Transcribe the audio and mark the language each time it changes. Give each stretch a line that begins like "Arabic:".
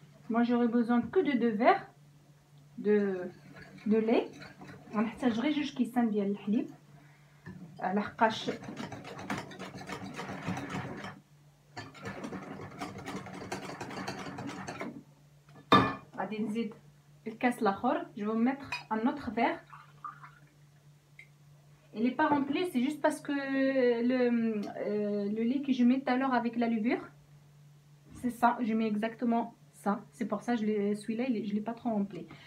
French: Moi, j'aurais besoin que de 2 verres de lait.
Arabic: غنحتاج غير 2 كيسان ديال الحليب لحقاش غادي نزيد الكاس الاخر.
French: Je vais mettre un autre verre. Il n'est pas rempli, c'est juste parce que le lait que je mets tout à l'heure avec la levure, c'est ça, je mets exactement ça. C'est pour ça celui-là je l'ai pas trop rempli.